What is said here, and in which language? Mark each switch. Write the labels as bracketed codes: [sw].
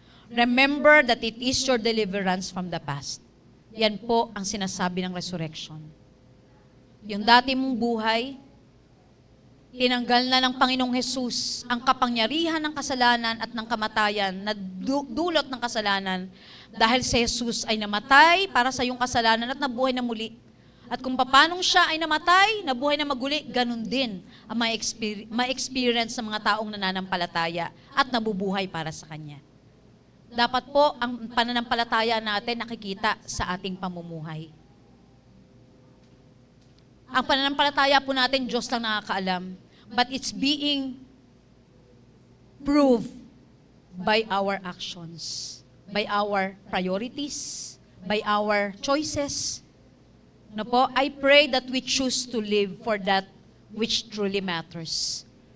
[en] Remember that it is your deliverance from the past. [tl] Yan po ang sinasabi ng resurrection. Yung dati mong buhay, tinanggal na ng Panginoong Jesus ang kapangyarihan ng kasalanan at ng kamatayan na dulot ng kasalanan dahil si Jesus ay namatay para sa iyong kasalanan at nabuhay na muli. At kung paanong siya ay namatay, nabuhay na maguli, ganun din ang ma-experience ng mga taong nananampalataya at nabubuhay para sa Kanya. Dapat po ang pananampalataya natin nakikita sa ating pamumuhay. Ang pananampalataya po natin, Diyos lang nakakaalam. [en] But it's being proved by our actions, by our priorities, by our choices. No po, I pray that we choose to live for that which truly matters.